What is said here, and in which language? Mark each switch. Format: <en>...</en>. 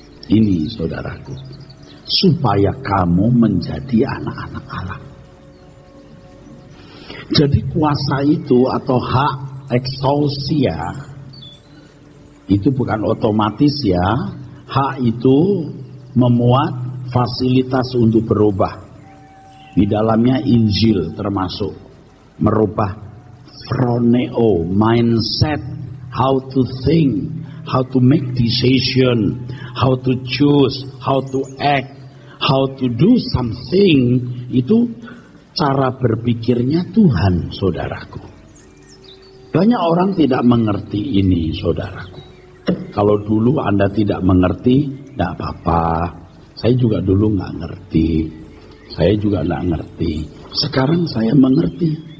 <id>Ini saudaraku, supaya kamu menjadi anak-anak Allah. Jadi kuasa itu atau hak eksousia itu bukan otomatis ya. Hak itu memuat fasilitas untuk berubah. Di dalamnya Injil termasuk merubah</id> <en>phroneo, mindset, how to think, how to make decision, how to choose, how to act, how to do something.</en> <id>Itu cara berpikirnya Tuhan, saudaraku. Banyak orang tidak mengerti ini, saudaraku. Kalau dulu Anda tidak mengerti, tidak apa-apa. Saya juga dulu nggak ngerti. Saya juga nggak ngerti. Sekarang saya mengerti.</id>